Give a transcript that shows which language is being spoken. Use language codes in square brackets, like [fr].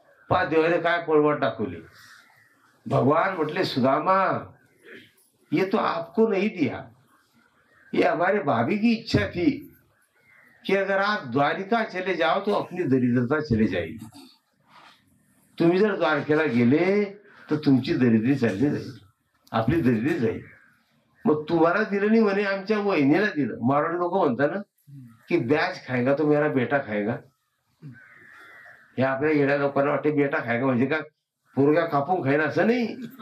[mr] पा देवाने काय पळवाट दाखवली. भगवान म्हटले [hi] सुदामा ये तो आपको नहीं दिया, ये हमारे भाभी की इच्छा थी कि अगर आप द्वारिका चले जाओ तो अपनी दरिद्रता चले जाएगी. [mr] तुम्ही जर द्वारकेला गेले तर तुमची दरिद्री चालली जाईल, आपली दरिद्री जाईल. मग तुम्हाला दिलं नाही म्हणे, आमच्या वहिनीला दिलं. मारवाडी लोक म्हणतात ना की [hi] ब्याज खाएगा तो मेरा बेटा खाएगा. [mr] हे आपल्या येड्या लोकांना वाटते [hi] बेटा खाएगा [mr] म्हणजे का पोरगा कापून खाईन, असं नाही.